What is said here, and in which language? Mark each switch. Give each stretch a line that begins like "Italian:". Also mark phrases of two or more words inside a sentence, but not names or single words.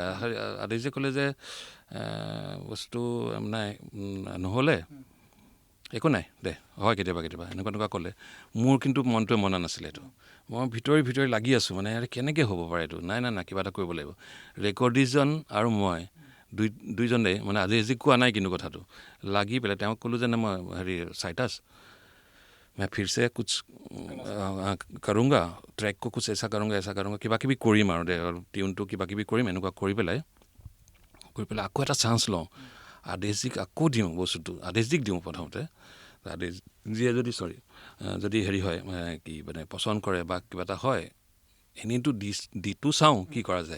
Assamese: আদেশজীয়ে ক'লে যে বস্তু নাই, নহ'লে একো নাই দে, হয় কেতিয়াবা এনেকুৱা ক'লে। মোৰ কিন্তু মনটোৱে মনা নাছিলে এইটো। মই ভিতৰি লাগি আছোঁ, মানে কেনেকৈ হ'ব পাৰে এইটো। নাই কিবা এটা কৰিব লাগিব। ৰেকৰ্ডিজন আৰু মই দুইজনেই মানে আদেশজীক কোৱা নাই কিন্তু কথাটো, লাগি পেলাই তেওঁক ক'লোঁ যে মই হেৰি চাইটাছ
Hindi: मैं फिर से कुछ करूँगा, ट्रैक को कुछ ऐसा करूँगा,
Assamese: কিবা কিবি কৰিম আৰু টিউনটো কিবা কিবি কৰিম। এনেকুৱা কৰি পেলাই আকৌ এটা চান্স লওঁ, আদেশজীক আকৌ দিওঁ বস্তুটো, আদেশজীক দিওঁ প্ৰথমতে। আদেশজীয়ে যদি হেৰি হয়, কি মানে পচন্দ কৰে বা কিবা এটা হয়, এনেইতো দিটো চাওঁ কি কৰা যায়।